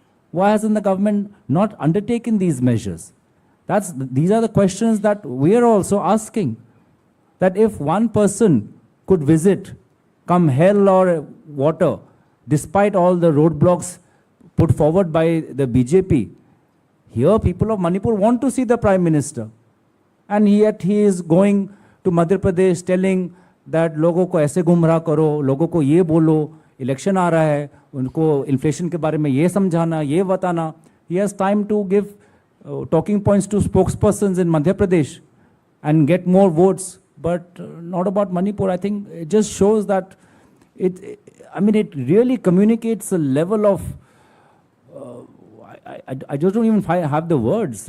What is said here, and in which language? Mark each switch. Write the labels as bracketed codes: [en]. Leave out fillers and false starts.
[en] Why hasn't the government not undertaken these measures? These are the questions that we are also asking. That if one person could visit, come hell or water, despite all the roadblocks put forward by the BJP, here people of Manipur want to see the Prime Minister. And yet he is going to Madhya Pradesh telling that [hi] लोगों को ऐसे गुमराह करो, लोगों को ये बोलो, election आ रहा है, उनको इन्फ्लेशन के बारे में ये समझाना, ये बताना. [en] He has time to give talking points to spokespersons in Madhya Pradesh and get more votes, but not about Manipur. I think it just shows that it really communicates a level of, I just don't even have the words.